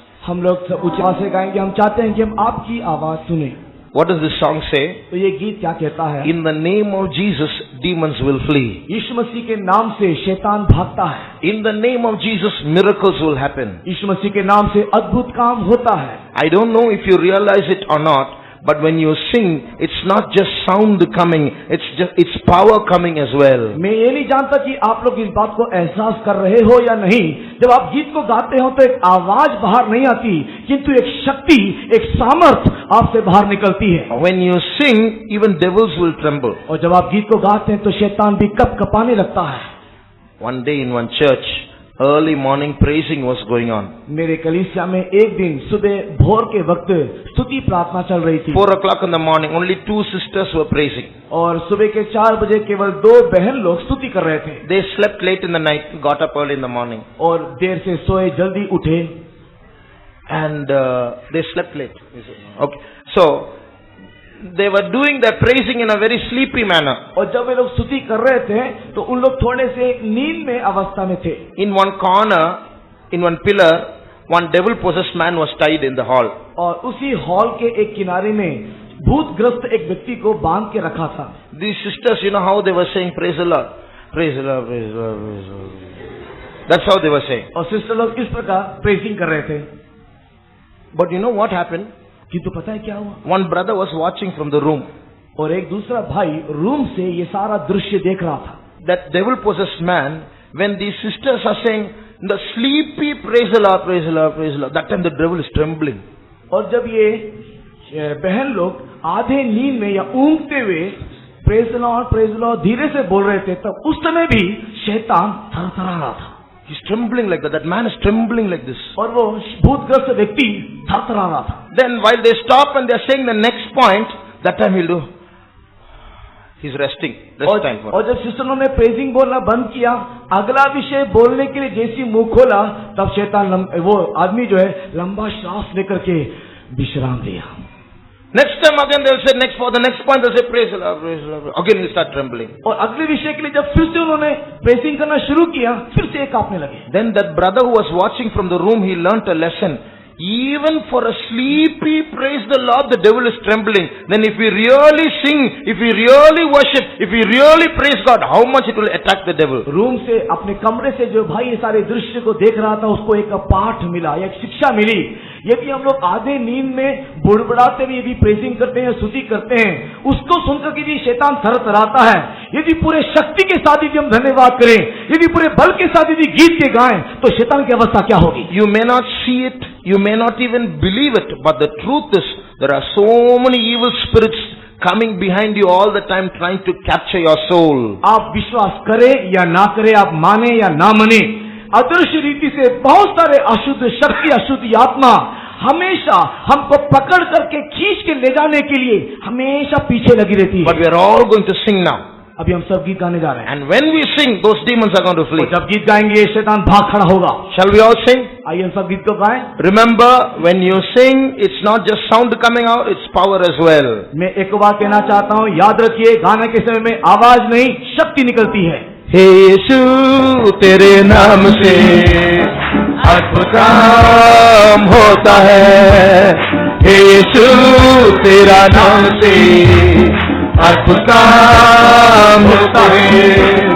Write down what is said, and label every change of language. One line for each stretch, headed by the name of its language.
Hindi: हम लोग सब ऊंची आवाज से गाएंगे, हम चाहते हैं कि हम आपकी आवाज सुने।
English: What does this song say?
Hindi: तो ये गीत क्या कहता है?
English: In the name of Jesus, demons will flee.
Hindi: यीशु मसीह के नाम से शैतान भागता है।
English: In the name of Jesus, miracles will happen.
Hindi: यीशु मसीह के नाम से अद्भुत काम होता है।
English: I don't know if you realize it or not, but when you sing, it's not just sound coming, it's power coming as well.
Hindi: मैं ये नहीं जानता कि आप लोग इस बात को एहसास कर रहे हो या नहीं। जब आप गीत को गाते हो तो एक आवाज बाहर नहीं आती, किंतु एक शक्ति, एक सामर्थ आपसे बाहर निकलती है।
English: When you sing, even devils will tremble.
Hindi: और जब आप गीत को गाते हैं तो शैतान भी कपकपाने लगता है।
English: One day in one church, early morning praising was going on.
Hindi: मेरे कलीसिया में एक दिन सुबह भोर के वक्त स्तुति प्रार्थना चल रही थी।
English: 4 o'clock in the morning, only 2 sisters were praising.
Hindi: और सुबह के 4 बजे केवल 2 बहन लोग स्तुति कर रहे थे।
English: They slept late in the night, got up early in the morning.
Hindi: और देर से सोए, जल्दी उठे।
English: And they slept late. Okay. So, they were doing their praising in a very sleepy manner.
Hindi: और जब वे लोग स्तुति कर रहे थे तो उन लोग थोड़े से एक नींद में अवस्था में थे।
English: In one corner, in one pillar, one devil-possessed man was tied in the hall.
Hindi: और उसी हॉल के एक किनारे में भूतग्रस्त एक व्यक्ति को बांध के रखा था।
English: These sisters, you know how they were saying, praise the Lord, praise the Lord, praise the Lord, praise the Lord. That's how they were saying.
Hindi: और सिस्टर लोग इस प्रकार प्रेजिंग कर रहे थे।
English: But you know what happened?
Hindi: किंतु पता है क्या हुआ?
English: One brother was watching from the room.
Hindi: और एक दूसरा भाई रूम से ये सारा दृश्य देख रहा था।
English: That devil-possessed man, when these sisters are saying, the sleepy praise the Lord, praise the Lord, praise the Lord, that time the devil is trembling.
Hindi: और जब ये बहन लोग आधे नींद में या ऊँघते हुए
English: praise the lord
Hindi: धीरे से बोल रहे थे, तब उस समय भी शैतान थरथरा रहा था।
English: He's trembling like that. That man is trembling like this.
Hindi: और वो भूतग्रस्त व्यक्ति थरथरा रहा था।
English: Then while they stop and they're saying the next point, that time he'll do. He's resting. Rest time for him.
Hindi: और जब सिस्टरों ने प्रेजिंग बोलना बंद किया, अगला विषय बोलने के लिए जैसी मुंह खोला, तब शैतान वो आदमी जो है लंबा श्वास लेकर के विश्राम लिया।
English: Next time again they'll say next for the next point they'll say praise the Lord, praise the Lord. Again he'll start trembling.
Hindi: और अगले विषय के लिए जब फिर से उन्होंने प्रेजिंग करना शुरू किया, फिर से कांपने लगे।
English: Then that brother who was watching from the room, he learnt a lesson. Even for a sleepy praise the Lord, the devil is trembling. Then if we really sing, if we really worship, if we really praise God, how much it will attack the devil.
Hindi: Room से अपने कमरे से जो भाई ये सारे दृश्य को देख रहा था, उसको एक पाठ मिला, एक शिक्षा मिली। यदि हम लोग आधे नींद में बुड़बुड़ाते हुए यदि प्रेजिंग करते हैं, स्तुति करते हैं, उसको सुनकर के यदि शैतान थरथराता है, यदि पूरे शक्ति के साथ यदि हम धन्यवाद करें, यदि पूरे बल के साथ यदि गीत के गाएं, तो शैतान की अवस्था क्या होगी?
English: You may not see it, you may not even believe it, but the truth is there are so many evil spirits coming behind you all the time trying to capture your soul.
Hindi: आप विश्वास करें या ना करें, आप माने या ना माने, अदृश्य रीति से बहुत सारे अशुद्ध शक्ति, अशुद्ध आत्मा हमेशा हमको पकड़ करके खींच के ले जाने के लिए हमेशा पीछे लगी रहती है।
English: But we are all going to sing now.
Hindi: अभी हम सब गीत गाने जा रहे हैं।
English: And when we sing, those demons are going to flee.
Hindi: जब गीत गाएंगे शैतान भाग खड़ा होगा।
English: Shall we all sing?
Hindi: आइए हम सब गीत को गाएं।
English: Remember, when you sing, it's not just sound coming out, it's power as well.
Hindi: मैं एक बात कहना चाहता हूँ, याद रखिए, गाने के समय में आवाज नहीं, शक्ति निकलती है। हे यीशु तेरे नाम से अद्भुत काम होता है। हे यीशु तेरा नाम से अद्भुत काम होता है।